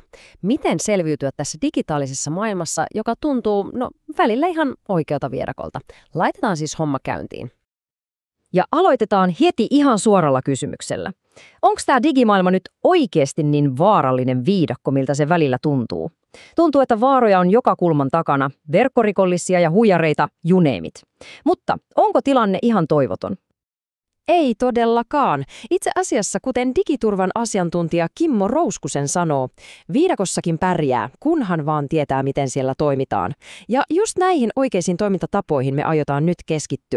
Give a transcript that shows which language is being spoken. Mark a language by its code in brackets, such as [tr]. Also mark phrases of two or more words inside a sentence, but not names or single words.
[fi] Miten selviytyä tässä digitaalisessa maailmassa, joka tuntuu, välillä ihan oikealta vierakolta. Laitetaan siis homma käyntiin. Ja aloitetaan heti ihan suoralla kysymyksellä. Onko tämä digimaailma nyt oikeasti niin vaarallinen viidakko, miltä se välillä tuntuu? Tuntuu, että vaaroja on joka kulman takana, verkkorikollisia ja huijareita, [en] you name it. [fi] Mutta onko tilanne ihan toivoton? Ei todellakaan. Itse asiassa, kuten digiturvan asiantuntija Kimmo Rouskusen sanoo, viidakossakin pärjää, kunhan vaan tietää, miten siellä toimitaan. Ja just näihin oikeisiin toimintatapoihin me aiotaan nyt keskittyä.